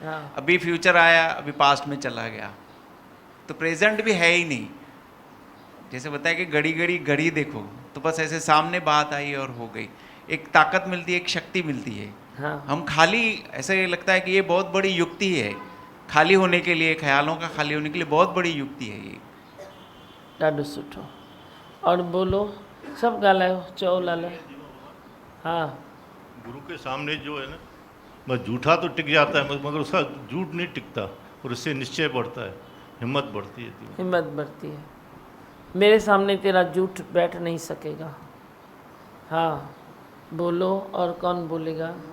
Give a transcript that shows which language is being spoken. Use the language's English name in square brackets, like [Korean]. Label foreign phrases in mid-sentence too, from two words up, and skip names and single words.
[Hindi] अभी फ्यूचर आया, अभी पास्ट में चला गया, तो प्रेजेंट भी है ही नहीं। जैसे बताया कि घड़ी घड़ी घड़ी देखो, तो बस ऐसे सामने बात आई और हो गई। एक ताकत मिलती है, एक शक्ति मिलती है। हम खाली, ऐसे लगता है कि ये बहुत बड़ी युक्ति है खाली होने के लिए, ख्यालों का खाली होने के लिए बहुत बड़ी युक्ति है ये। [Sindhi] ॾाढो सुठो। [Hindi] और बोलो, [Sindhi] सब ॻाल्हायो, चओ लाला। [Hindi] हाँ, गुरु के सामने जो है ना, बस झूठा तो टिक जाता है मगर उसका झूठ नहीं टिकता, और इससे निश्चय बढ़ता है, हिम्मत बढ़ती है। हिम्मत बढ़ती है। मेरे सामने तेरा झूठ बैठ नहीं सकेगा। हाँ बोलो, और कौन बोलेगा?